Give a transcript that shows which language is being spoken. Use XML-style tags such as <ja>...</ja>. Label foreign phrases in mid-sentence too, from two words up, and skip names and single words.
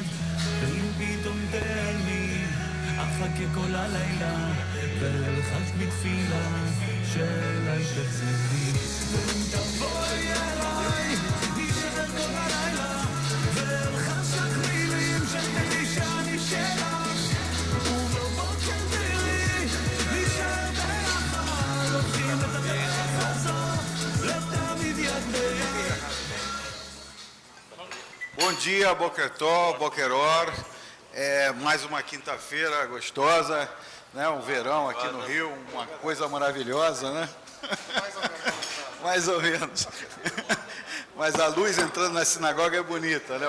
<he>ואם פתאום תן לי אחכה כל הלילה ואלחש בתפילה שאליי תחזרי, ואם תבואי אליי נשאר כל הלילה ואלחש לך מילים שתדעי שאני שלך, ובבוקר תראי נשאר ביחד הולכים את הדרך הזאת לתמיד יד ביד.</he> <pt>Bom dia,</pt> <he>בוקר טוב, בוקר אור.</he> <pt>Mais uma quinta-feira gostosa, né? Um verão aqui no Rio, uma coisa maravilhosa, né? Mais ou menos. Mas a luz entrando na sinagoga é bonita, né?</pt>